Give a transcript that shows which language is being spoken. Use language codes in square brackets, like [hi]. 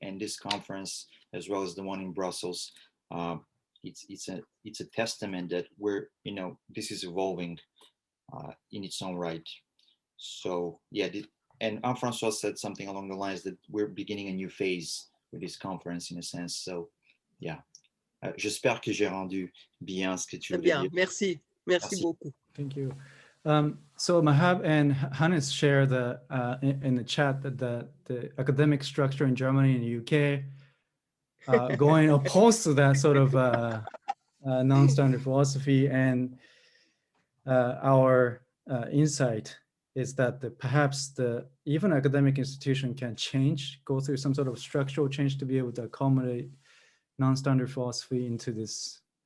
[en] And this conference, as well as the one in Brussels, it's a testament that we're, this is evolving in its own right. So yeah, and François said something along the lines that we're beginning a new phase with this conference, in a sense. [fr] So yeah, j'espère que j'ai rendu bien ce que tu voulais dire. Merci. Merci beaucoup. [en] Thank you. So Mahab and Hannes share in the chat that the academic structure in Germany and the UK going opposed to that sort of non-standard philosophy, and our insight is that perhaps even academic institution can change, go through some sort of structural change to be able to accommodate non-standard philosophy into this.